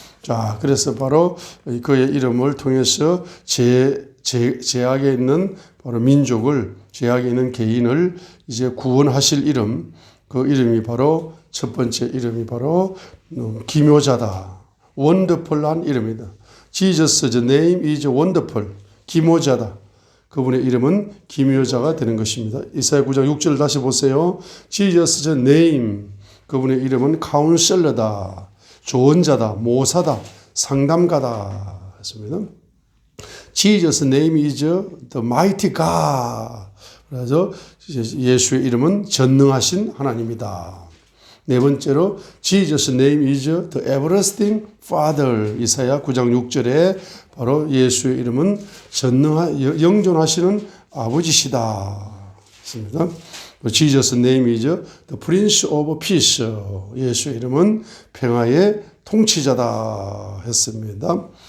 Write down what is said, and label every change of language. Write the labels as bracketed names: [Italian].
[Korean] 자, 그래서 바로 그의 이름을 통해서 제약에 있는 바로 민족을, 제약에 있는 개인을 이제 구원하실 이름, 그 이름이 바로 첫 번째 이름이 바로 기묘자다. 원더풀한 이름이다. [English] Jesus, the name is wonderful. [Korean] 기묘자다. 그분의 이름은 기묘자가 되는 것입니다. 이사야 9장 6절 다시 보세요. [English] Jesus, the name. [Korean] 그분의 이름은 카운셀러다. 조언자다. 모사다. 상담가다. 했습니다. [English] Jesus' name is the mighty God. [Korean] 그래서 예수의 이름은 전능하신 하나님이다. 네 번째로 [English] Jesus' name is the everlasting Father. [Korean] 이사야 9장 6절에 바로 예수의 이름은 영존하시는 아버지시다. 했습니다. [English] Jesus' name is the Prince of Peace. [Korean] 예수의 이름은 평화의 통치자다 했습니다.